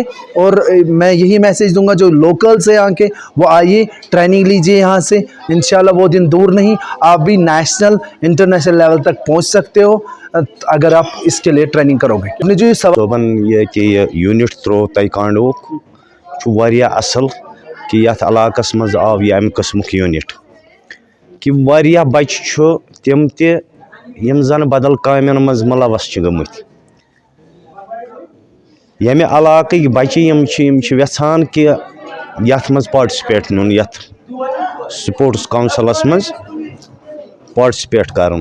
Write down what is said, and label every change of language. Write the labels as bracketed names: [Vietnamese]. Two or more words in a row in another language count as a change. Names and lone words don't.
[Hindi] और मैं यही मैसेज दूंगा जो लोकल्स हैं यहाँ के, वो आइए ट्रेनिंग लीजिए यहाँ से। इंशाल्लाह वो दिन दूर नहीं, आप भी [English] national international level [Hindi] तक पहुँच सकते हो अगर आप इसके लिए ट्रेनिंग करोगे। अपने जो [Kashmiri] दोपन ये कि [English] unit through [Kashmiri] ताइक्वांडो वारिया असल कि यथ इलाकस मज आव यह अमि किस्मुक यूनिट कि वारिया बच्चे तम तम जन बदल कामन मज मुलवस गमत। यमे इलाक बच्चे यछान कि यथ मज पार्टिसिपेट नुन, यथ स्पोर्ट्स काउंसिलस मज पार्टिसिपेट करन।